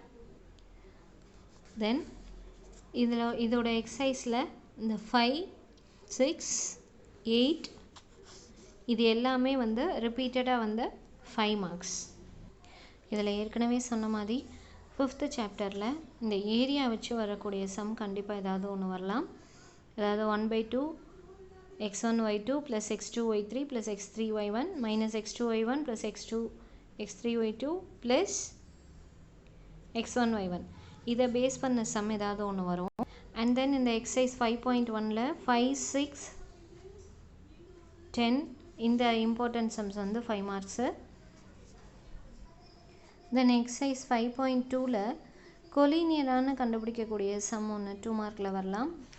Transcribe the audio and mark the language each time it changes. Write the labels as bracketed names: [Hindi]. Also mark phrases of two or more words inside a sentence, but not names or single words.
[Tamil] தென் இதோட எக்ஸசைஸில் இந்த 5 6 8 இது எல்லாமே வந்து ரிப்பீட்டடாக வந்து 5 மார்க்ஸ். இதில் ஏற்கனவே சொன்ன மாதிரி 5th சாப்டரில் இந்த ஏரியா வச்சு வரக்கூடிய சம் கண்டிப்பாக ஏதாவது ஒன்று வரலாம். அதாவது 1/2 x1 y2 + x2 y3 + x3 y1 - x2 y1 + x3 y2 + x1 y1 இதை பேஸ் பண்ண சம் ஏதாவது ஒன்று வரும். [English] and then [Tamil] இந்த எக்ஸசைஸ் 5.1ல் 5 6 10 இந்த [English] important sums [Tamil] வந்து 5 மார்க்ஸு. தென் எக்ஸசைஸ் 5.2ல் கொலீனியரான கண்டுபிடிக்கக்கூடிய சம் ஒன்று 2 மார்க்கில் வரலாம்.